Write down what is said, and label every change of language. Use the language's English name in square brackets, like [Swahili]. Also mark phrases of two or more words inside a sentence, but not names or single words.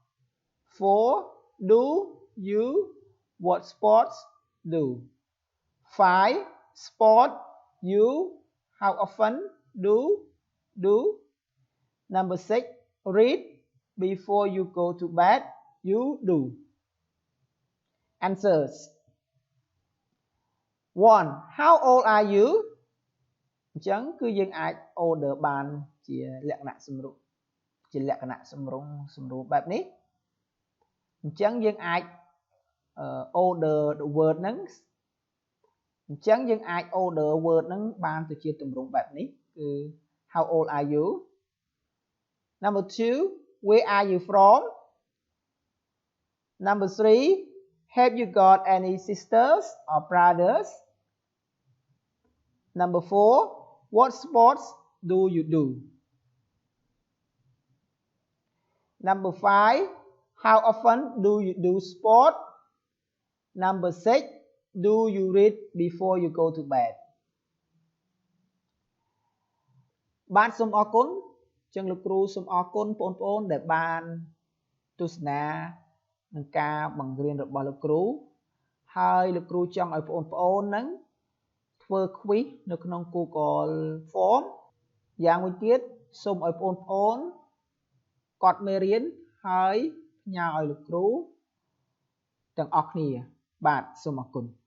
[English] 4 do you what sports do 5 sport you how often do number 6 read before you go to bed you do answers [Khmer] 1 [English] how old are you [Khmer] អញ្ចឹងគឺយើងអាច order បានជាលក្ខណៈសម្រួល សម្រួលបែបនេះអញ្ចឹងយើងអាច [English] order the word [Khmer] ហ្នឹងអញ្ចឹងយើងអាច [English] order word [Khmer] ហ្នឹងបានទៅជាទម្រង់បែបនេះគឺ [English] how old are you number 2 where are you from number 3 have you got any sisters or brothers number 4 what sports do you do? Number 5. How often do you do sport? Number 6. Do you read before you go to bed? [Khmer] បាទសូមអរគុណចឹងលោកគ្រូសូមអរគុណបងប្អូនដែលបានទស្សនានឹងការបង្រៀនរបស់លោកគ្រូហើយលោកគ្រូចង់ឲ្យបងប្អូនហ្នឹងធ្វើ quiz នៅក្នុង Google Form យ៉ាងមួយទៀតសូមឲ្យបងប្អូនកត់មេរៀនហើយផ្ញើឲ្យលោកគ្រូទាំងអស់គ្នាបាទសូមអរគុណ